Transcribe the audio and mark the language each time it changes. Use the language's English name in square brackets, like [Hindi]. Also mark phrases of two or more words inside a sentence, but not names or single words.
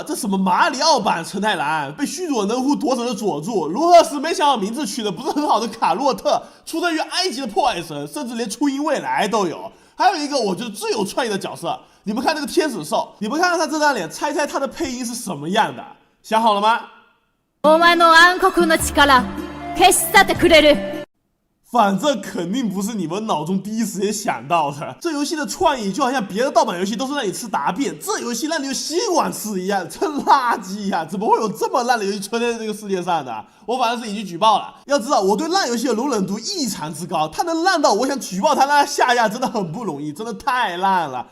[Chinese] 这什么马里奥版陈太郎被须佐能乎夺走了佐助，卢赫斯没想好名字取的不是很好的卡洛特，出生于埃及的破坏神，甚至连初音未来都有。还有一个我觉得最有創意的角色，你们看那个天使兽，你们看看他这张脸，猜猜他的配音是什么样的？想好了吗？ [Japanese] お前の暗黒の力消し去ってくれる。 [Chinese] 反正肯定不是你们脑中第一时间想到的。这游戏的创意就好像别的盗版游戏都是让你吃答辩，这游戏让你用吸管吃一样，真垃圾呀！怎么会有这么烂的游戏存在这个世界上的？我反正是已经举报了。要知道我对烂游戏的容忍度异常之高，它能烂到我想举报它让它下架真的很不容易，真的太烂了。